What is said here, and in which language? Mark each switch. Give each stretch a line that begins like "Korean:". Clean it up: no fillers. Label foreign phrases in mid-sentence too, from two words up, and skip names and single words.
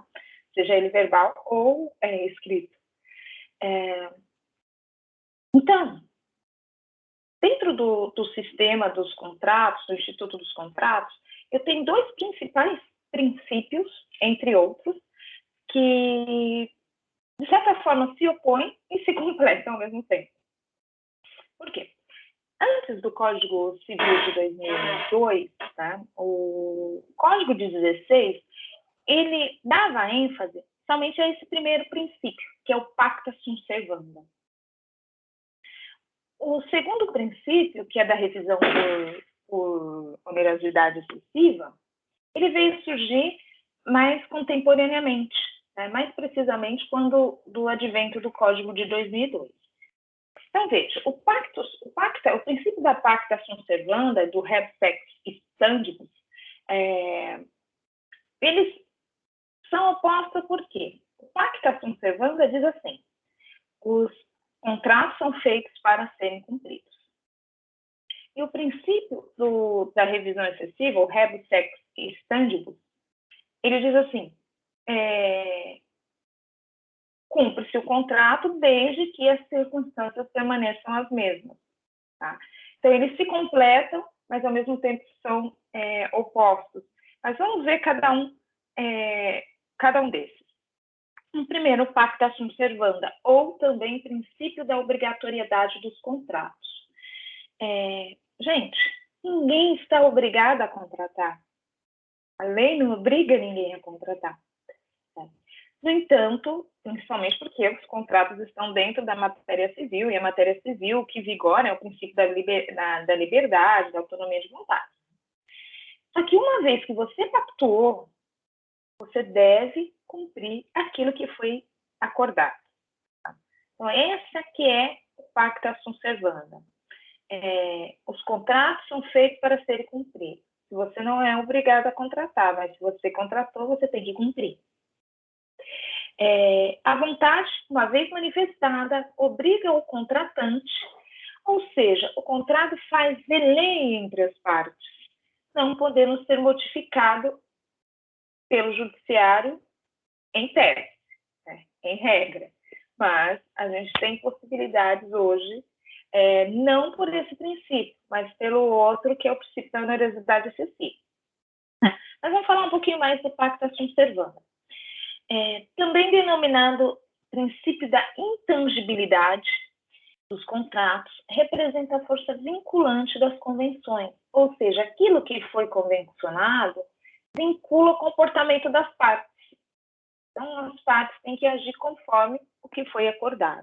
Portuguese: Seja ele verbal ou escrito. Então, dentro do sistema dos contratos, do Instituto dos Contratos, eu tenho dois principais princípios, entre outros, que, de certa forma, se opõem e se completam ao mesmo tempo. Por quê? Antes do Código Civil de 2002, tá, o Código de 16, ele dava ênfase somente a esse primeiro princípio, que é o
Latin: pacta sunt servanda.
Portuguese: O segundo princípio, que é da revisão por onerosidade excessiva, ele veio surgir mais contemporaneamente, né? Mais precisamente quando do advento do Código de 2002. Então, veja, o princípio da
Latin: pacta sunt servanda,
Portuguese: do
Latin: rebus sic stantibus,
Portuguese: eles são opostos por quê? O
Latin: pacta sunt servanda
Portuguese: diz assim: os contratos são feitos para serem cumpridos. E o princípio da revisão excessiva, o
Latin: rebus sic stantibus,
Portuguese: ele diz assim: cumpre-se o contrato desde que as circunstâncias permaneçam as mesmas. Tá? Então, eles se completam, mas ao mesmo tempo são opostos. Mas vamos ver cada um desses. O primeiro, o
Latin: pacta sunt servanda,
Portuguese: ou também princípio da obrigatoriedade dos contratos. Gente, ninguém está obrigado a contratar. A lei não obriga ninguém a contratar. No entanto, principalmente porque os contratos estão dentro da matéria civil, e a matéria civil que vigora é o princípio da liberdade, da autonomia de vontade. Só que uma vez que você pactuou, você deve cumprir aquilo que foi acordado. Tá? Então, essa que é o
Latin: pacta sunt servanda.
Portuguese: Os contratos são feitos para serem cumpridos. Se você não é obrigado a contratar, mas se você contratou, você tem que cumprir. A vontade, uma vez manifestada, obriga o contratante, ou seja, o contrato faz lei entre as partes, não podendo ser modificado pelo judiciário em tese, né, em regra. Mas a gente tem possibilidades hoje, não por esse princípio, mas pelo outro, que é o princípio da onerosidade excessiva. Mas vamos falar um pouquinho mais do
Latin: pacta sunt servanda.
Portuguese: Também denominado princípio da intangibilidade dos contratos, representa a força vinculante das convenções, ou seja, aquilo que foi convencionado vincula o comportamento das partes. Então, as partes têm que agir conforme o que foi acordado.